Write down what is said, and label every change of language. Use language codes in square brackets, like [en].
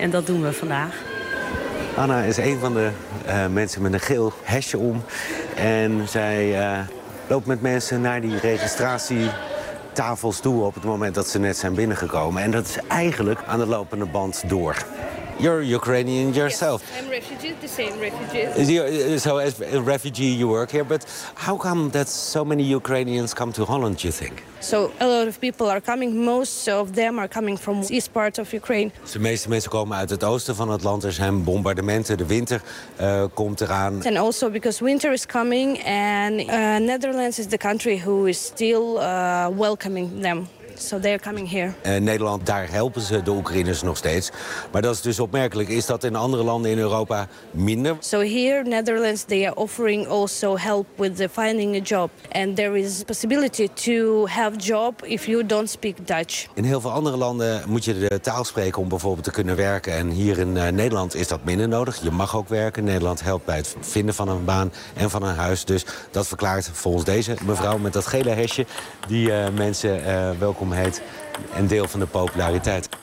[nl] En dat doen we vandaag. Anna is een van de mensen met een geel hesje om. En zij loopt met mensen naar die registratietafels toe op het moment dat ze net zijn binnengekomen. En dat is eigenlijk aan de lopende band door. [en] You're Ukrainian yourself. Yes, I'm refugee, the same refugee. So as a refugee you work here, but how come that so many Ukrainians come to Holland, you think? So a lot of people are coming, most of them are coming from the east part of Ukraine. [nl] Dus de meeste mensen komen uit het oosten van het land, er zijn bombardementen, de winter komt eraan. [en] And also because winter is coming and Netherlands is the country who is still welcoming them. So they are coming here. [nl] In Nederland, daar helpen ze de Oekraïners nog steeds. Maar dat is dus opmerkelijk. Is dat in andere landen in Europa minder? [en] So here, Netherlands, they are offering also help with the finding a job. And there is possibility to have job if you don't speak Dutch. [nl] In heel veel andere landen moet je de taal spreken om bijvoorbeeld te kunnen werken. En hier in Nederland is dat minder nodig. Je mag ook werken. Nederland helpt bij het vinden van een baan en van een huis. Dus dat verklaart volgens deze mevrouw met dat gele hesje die mensen welkom heet en deel van de populariteit.